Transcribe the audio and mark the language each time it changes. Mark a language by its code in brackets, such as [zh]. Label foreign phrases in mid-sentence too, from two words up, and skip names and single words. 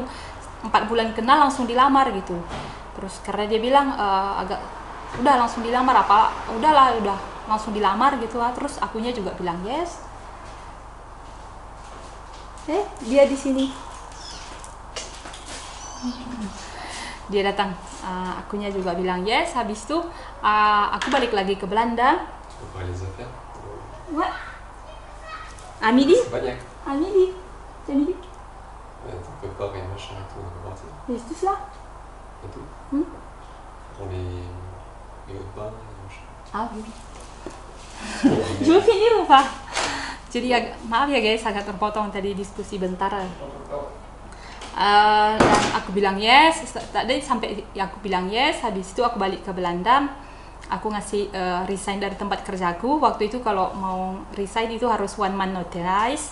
[id] 4 bulan kenal langsung dilamar gitu. Terus karena dia bilang udah langsung dilamar, udah langsung dilamar gitu lah. Terus akunya juga bilang yes. Dia di sini. Dia datang, akunya juga bilang yes. Habis itu aku balik lagi ke Belanda. [en] What? [fr] À midi? [id] Banyak. [fr] À midi. C'est midi. Tu prépares et machin et tout, on va partir. C'est tout ça? Et tout. Hmm? Pour les repas et machin. Ah oui. Je veux finir ou pas? [id] Jadi maaf ya guys, agak terpotong tadi diskusi bentar. Dan aku bilang yes. Tadi sampai aku bilang yes. Habis itu aku balik ke Belanda. Aku ngasih resign dari tempat kerjaku. Waktu itu kalau mau resign itu harus [en] 1 month notice.